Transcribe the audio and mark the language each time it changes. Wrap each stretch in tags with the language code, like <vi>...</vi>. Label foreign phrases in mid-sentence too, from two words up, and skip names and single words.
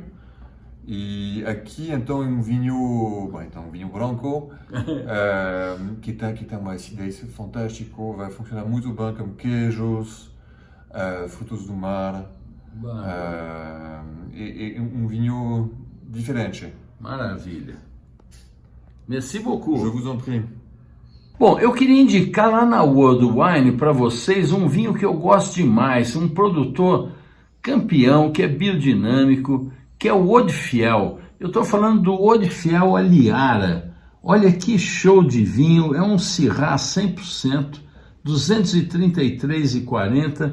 <pt>E aqui então é um vinho branco que tem uma acidez fantástica, vai funcionar muito bem com queijos, frutos do mar. É um vinho diferente. Maravilha.</pt> <fr>Merci beaucoup. Je vous en prie.</fr> <pt>Bom, eu queria indicar lá na World Wine para vocês um vinho que eu gosto demais, um produtor campeão, que é biodinâmico, que é o Odifiel. Eu estou falando do Odifiel Aliara. Olha que show de vinho, é um Syrah 100%, 233,40.</pt>